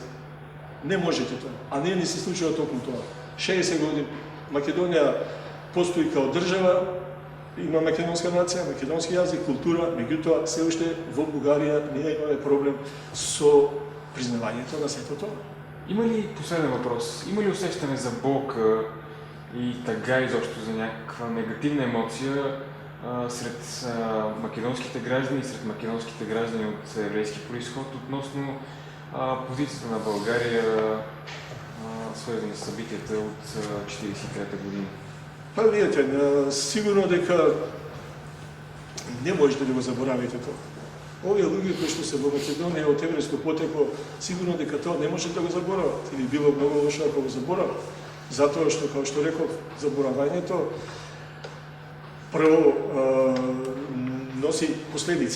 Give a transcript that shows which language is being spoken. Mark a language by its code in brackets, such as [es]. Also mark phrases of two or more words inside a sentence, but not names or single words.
[mk] Не можете тоа. А не ни се случува токму тоа. 60 години Македонија постои као држава, има македонска нација, македонски јазик, култура, меѓутоа се уште во Бугарија ние имаме проблем со признавањето на сето тоа. [bg] Има ли, последен въпрос, има ли усещане за болка и тага изобщо за някаква негативна емоция сред македонските граждани и сред македонските граждани от еврейски происход относно позицията на България, свързани с събитията от 1943 година? [mk] Па видите, сигурно дека не можете да го заборавите тоа. Овие луѓе кои што се во Македонија од еврејско потекло, сигурно дека тоа не можете да го заборават. Или било многу лошо ако го заборават. Затоа што, како што реков, заборавањето прво носи последици.